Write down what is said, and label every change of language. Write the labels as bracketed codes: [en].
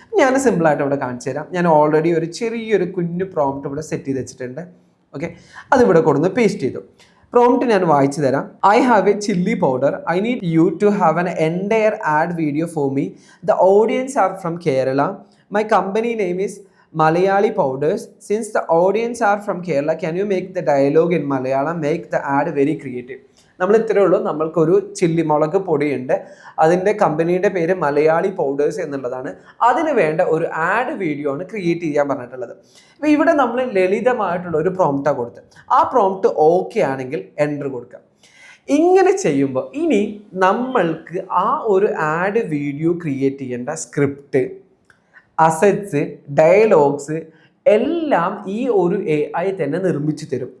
[ml] ഞാൻ സിമ്പിളായിട്ട് ഇവിടെ കാണിച്ചു തരാം. ഞാൻ ഓൾറെഡി ഒരു ചെറിയൊരു കുഞ്ഞു പ്രോംപ്റ്റ് ഇവിടെ സെറ്റ് ചെയ്ത് വെച്ചിട്ടുണ്ട്. ഓക്കെ, അതിവിടെ കൊടുന്ന് പേസ്റ്റ് ചെയ്തു. പ്രോംപ്റ്റ് ഞാൻ വായിച്ചു തരാം. [en] I have a chilli powder. I need you to have an entire ad video for me. The audience are from Kerala. My company name is Malayali powders. Since the audience are from Kerala, can you make the dialogue in Malayalam? Make the ad very creative. [ml] നമ്മൾ ഇത്രയേ ഉള്ളൂ. നമ്മൾക്കൊരു chilli മുളക് പൊടിയുണ്ട്, അതിൻ്റെ കമ്പനിയുടെ പേര് Malayali powders എന്നുള്ളതാണ്. അതിന് വേണ്ട ഒരു ആഡ് വീഡിയോ ആണ് ക്രിയേറ്റ് ചെയ്യാൻ പറഞ്ഞിട്ടുള്ളത്. അപ്പോൾ ഇവിടെ നമ്മൾ ലളിതമായിട്ടുള്ള ഒരു പ്രോംപ്റ്റാണ് കൊടുത്തത്. ആ പ്രോംപ്റ്റ് ഓക്കെ ആണെങ്കിൽ എൻ്റർ കൊടുക്കാം. ഇങ്ങനെ ചെയ്യുമ്പോൾ ഇനി നമ്മൾക്ക് ആ ഒരു ആഡ് വീഡിയോ ക്രിയേറ്റ് ചെയ്യേണ്ട സ്ക്രിപ്റ്റ്, അസറ്റ്സ്, ഡയലോഗ്സ് എല്ലാം ഈ ഒരു AI തന്നെ നിർമ്മിച്ചു തരും.